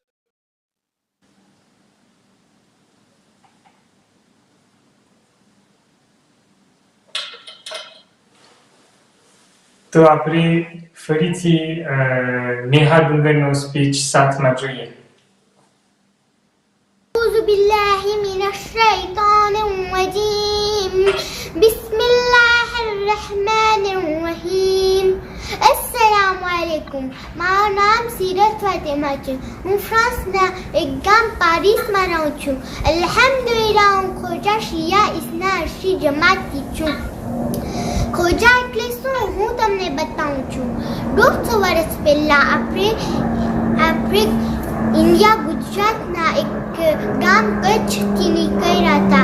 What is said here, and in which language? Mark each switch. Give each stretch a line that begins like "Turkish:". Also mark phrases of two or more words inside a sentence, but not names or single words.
Gujarati: તો આપણે ફરીથી નેહા ડુંગરનો સ્પીચ સાથમાં જોઈએ.
Arabic: أعوذ بالله من الشيطان الرجيم بسم الله الرحمن الرحيم السلام عليكم.
Gujarati: મારું નામ સીરત ફાતિમા છે. હું ફ્રાન્સના એક ગામ પારિસમાં રહું છું. અલ્હમ્દુલિલ્લાહ, હું ખોજા શિયા ઇસ્ના અર્શી જમાતથી છું. ખોજા એટલે શું હું તમને બતાવું છું. 150 વર્ષ પહેલા આપણે ઇન્ડિયા ગુજરાતના એક ગામ કચ્છથી નીકળ્યા હતા.